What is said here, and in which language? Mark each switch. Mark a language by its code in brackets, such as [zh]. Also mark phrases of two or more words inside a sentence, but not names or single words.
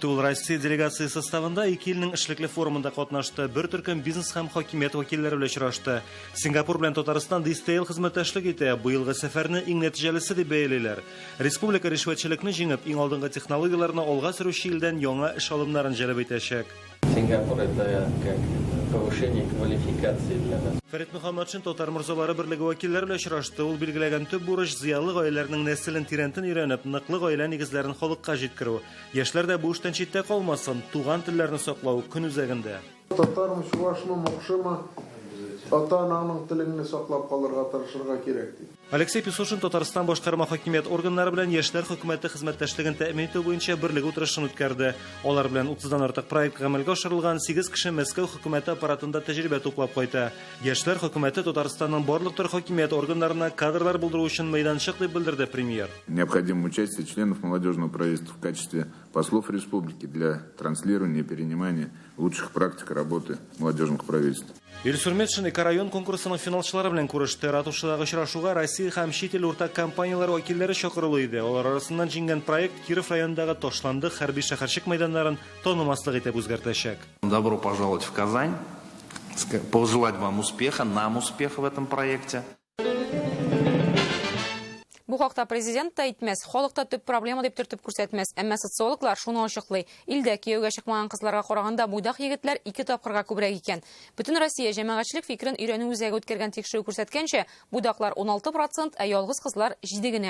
[tt] Ул Россия делегация составында 2 илнең эшлекле форумында катнашты. Бер төркем бизнес һәм хакимият вәкилләре белән очрашты. Сингапур белән Татарстан дистәйл хезмәттәшлек итә. Быелгы сәфәрне иң нәтиҗәлесе дип бәялиләр. Республика ришвәтчелекне җиңеп, иң алдынгы технологияларны алга сөрүче илдән яңа эш алымнарын җәлеп итәчәк. [ru] Сингапур это как повышение квалификации для нас. [tt] Фәрит Мөхәммәтшин Татар морзалары берлеге вәкилләре белән очрашты. Ул билгеләгән төп бурыч зыялы гаиләләрнең нәселен тирәнтен өйрәнеп, ныклы гаилә нигезләрен халыкка җиткерү. Яшьләр дә бу эштән читтә калмасын, туган телләрне саклау көн үзәгендә. Татармы, чувашмы, мукшымы, ата-ананың телен саклап калырга тырышырга кирәк ди. Алексей Песошин Татарстан башкарма хакимият органнары белән яшьләр хөкүмәте хезмәттәшлеген тәэмин итү буенча берлек утырышын үткәрде. Алар белән 30дан артык проект гамәлгә ашырылган, 8 кеше Мәскәү хөкүмәте аппаратында тәҗрибә туплап кайта. Яшьләр хөкүмәте Татарстанның барлык төр хакимият органнарына кадрлар булдыру өчен мәйданчык дип белдерде премьер. [ru] Необходимо участие членов молодежного правительства в качестве послов республики для транслирования и перенимания лучших практик работы молодежных правительств. [tt] Илсур Метшин район конкурсының финалчылары белән күреште. Ратушадагы очрашуга Россия һәм чит ил уртак компанияләре вәкилләре чакырылу иде. Алар арасыннан җиңгән проект Киров районындагы Ташланды хәрби шәһәрчек мәйданнарын танымаслык итеп үзгәртәчәк. [ru] Добро пожаловать в Казань. Пожелать вам успеха, нам успеха в этом проекте. [tt] Бу хакта президент та әйтмәс, халыкта төп проблема дип төртеп күрсәтмәс, әмма социологлар шуны ачыклый. Илдә кияүгә чыкмаган кызларга караганда буйдак егетләр 2 тапкырга күбрәк икән. Бөтен Россия җәмәгатьчелек фикерен өйрәнү үзәге үткәргән тикшерү күрсәткәнчә, буйдаклар 16%, ә ялгыз кызлар 7 генә.